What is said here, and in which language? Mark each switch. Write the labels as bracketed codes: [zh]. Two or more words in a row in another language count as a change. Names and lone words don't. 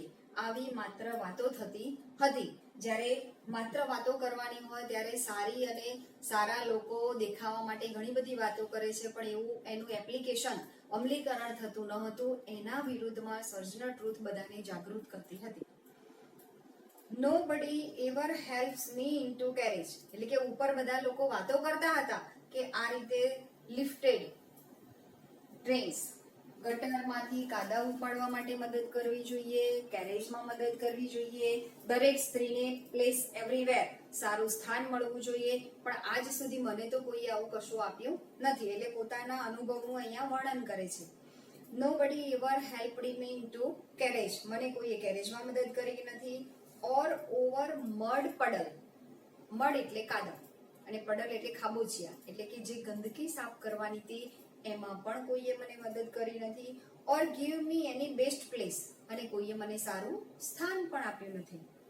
[gu] આવી માત્ર વાતો થતી હતી. જ્યારે માત્ર વાતો કરવાની હોય ત્યારે સારી અને સારા લોકો દેખાવા માટે ઘણી બધી વાતો કરે છે પણ એવું એનું એપ્લિકેશન અમલીકરણ થતું ન હતું. એના વિરુદ્ધમાં સર્જના ટ્રુથ બધાને જાગૃત કરતી હતી. [en] Nobody ever helps me into carriage [gu] એટલે કે ઉપર બધા લોકો વાતો કરતા હતા કે આ રીતે [en] lifted trains, [gu] ગટરમાંથી કાદવ ઉપાડવા માટે મદદ કરવી જોઈએ, કેરેજમાં મદદ કરવી જોઈએ, દરેક સ્ત્રીને [en] place everywhere [gu] સારું સ્થાન મળવું જોઈએ, પણ આજ સુધી મને તો કોઈ આવું કશું આપ્યું નથી. એટલે પોતાના અનુભવનું અહીંયા વર્ણન કરે છે. [en] Nobody ever helped me into carriage, [gu] મને કોઈએ કેરેજમાં મદદ કરી નથી. [en] or over mud puddle, [gu] મડ એટલે કાદવ અને પડલ એટલે ખાબોચિયા એટલે કે જે ગંદકી સાફ કરવાની હતી એમાં પણ કોઈએ મને મદદ કરી નથી. [en] or give me any best place [gu] અને કોઈએ મને સારું સ્થાન પણ આપ્યું નથી.